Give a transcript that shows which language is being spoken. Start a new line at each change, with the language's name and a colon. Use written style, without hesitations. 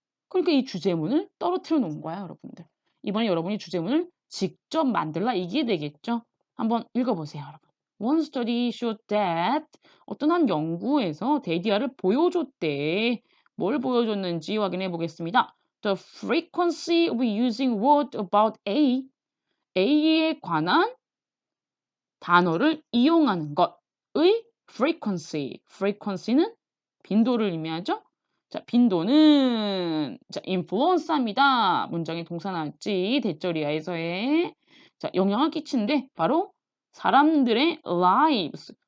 Korean: 그러니까 이 주제문을 떨어뜨려 놓은 거야, 여러분들. 이번에 여러분이 주제문을 직접 만들라 이게 되겠죠? 한번 읽어보세요, 여러분.
English: One study showed that
Korean: 어떤 한 연구에서 데이터를 보여줬대. 뭘 보여줬는지 확인해 보겠습니다.
English: The frequency of using word about A.
Korean: A에 관한 단어를 이용하는 것의 frequency. frequency는 빈도를 의미하죠? 자, 빈도는 자, influence입니다. 문장에 동사 나왔지. 대절이야에서의 자, 영향을 끼친데 바로 사람들의 lives.